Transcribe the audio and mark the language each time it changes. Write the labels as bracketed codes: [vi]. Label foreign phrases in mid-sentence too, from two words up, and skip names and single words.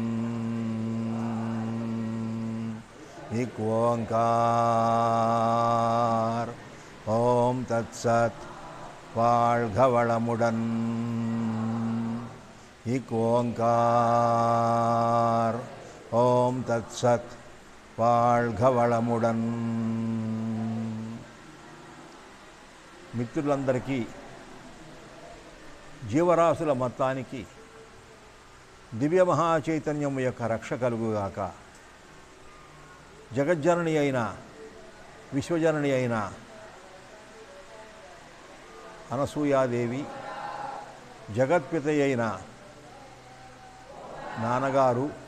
[sa] एक ओंकार। ओम तत्सत्। [ta] வாழ்க வளமுடன். [sa] एक ओंकार। ओम तत्सत्। [ta] வாழ்க வளமுடன். [te] మిత్రులందరికీ, జీవరాశుల మొత్తానికి దివ్య మహాచైతన్యం యొక్క రక్ష కలుగుగాక. జగజ్జనని అయిన, విశ్వజనని అయిన అనసూయాదేవి, జగత్పిత అయిన నాన్నగారు,